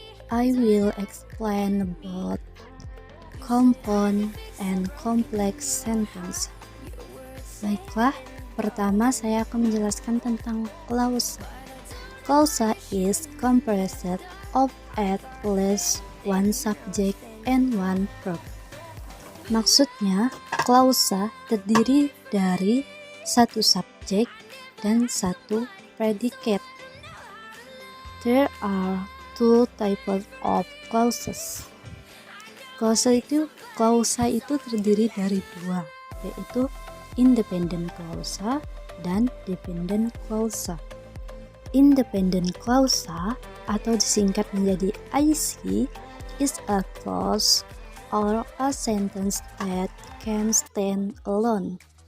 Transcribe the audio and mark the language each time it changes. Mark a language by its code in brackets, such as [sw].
[en] I will explain about compound and complex sentence. [id] Baiklah, pertama saya akan menjelaskan tentang clause. [en] Clause is composed of at least one subject and one verb. [id] Maksudnya, clause terdiri dari satu subjek dan satu predicate. [en] There are two types of clauses. [id] Clause itu terdiri dari dua, yaitu independent clause dan dependent clause. [en] Independent clause [id] atau disingkat menjadi [en] IC is a clause or a sentence that can stand alone.